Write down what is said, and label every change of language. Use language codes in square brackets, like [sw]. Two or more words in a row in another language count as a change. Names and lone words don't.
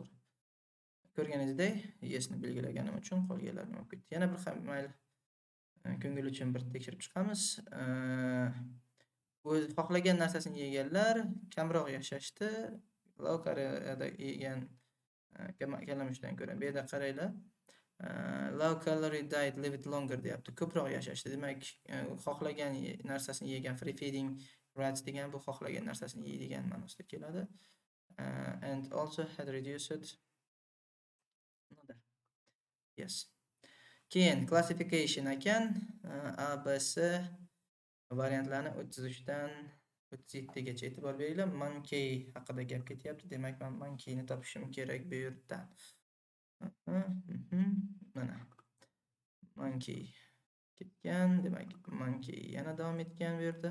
[uz] Ko'rganingizdek, yesni belgilaganim uchun qolganlarini olib ketdi. Yana bir mayli ko'ngil uchun bir tekshirib chiqamiz. O'z xohlagan narsasini yeganlar kamroq yashashdi. Low kaloriyada yegan kalamushdan ko'ra. Bu yerda qaranglar. [en] Low calorie diet lived longer deyapti. [uz] Ko'proq yashashdi. Demak, xohlagan narsasini yegan, [en] free feeding rats [uz] degan bu xohlagan narsasini yeydigan ma'nosida keladi. [en] And also had reduced yes. [uz] Keyin classification ekan, A, B, C variantlarni 33 dan 37 gacha e'tibor beringlar. Monkey haqida gap ketyapti. Demak, men monkeyni topishim kerak bu yerdan. Mana monkey ketgan, demak monkey yana davom etgan bu yerda.